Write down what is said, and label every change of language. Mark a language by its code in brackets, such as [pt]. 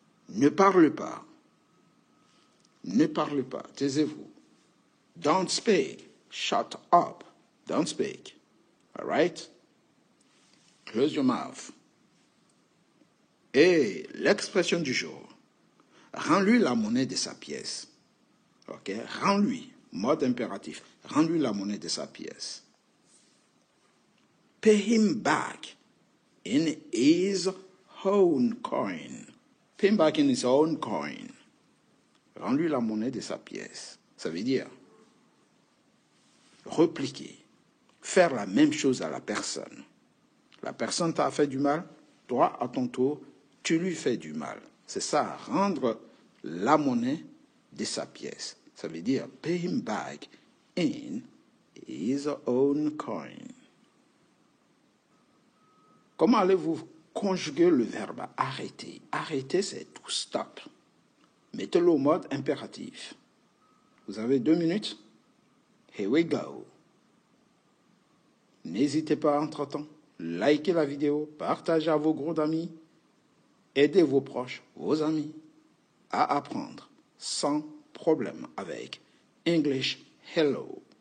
[fr] Ne parle pas. Ne parle pas. Taisez-vous. [en] Don't speak. Shut up. Don't speak. All right? Close your mouth. [fr] Et l'expression du jour. Rends-lui la monnaie de sa pièce. OK? Rends-lui. Mode impératif. Rends-lui la monnaie de sa pièce. [en] Pay him back in his own coin. Pay him back in his own coin. [fr] Rends-lui la monnaie de sa pièce. Ça veut dire repliquer. Faire la même chose à la personne. La personne t'a fait du mal, toi, à ton tour, tu lui fais du mal. C'est ça, rendre la monnaie de sa pièce. Ça veut dire [en] pay him back in his own coin. [fr] Comment allez-vous conjuguer le verbe arrêter? Arrêter, c'est [en] to stop. [fr] Mettez-le au mode impératif. Vous avez 2 minutes. [en] Here we go. [fr] N'hésitez pas entre-temps. Likez la vidéo, partagez à vos groupes d'amis, aidez vos proches, vos amis à apprendre sans problème avec English Hello.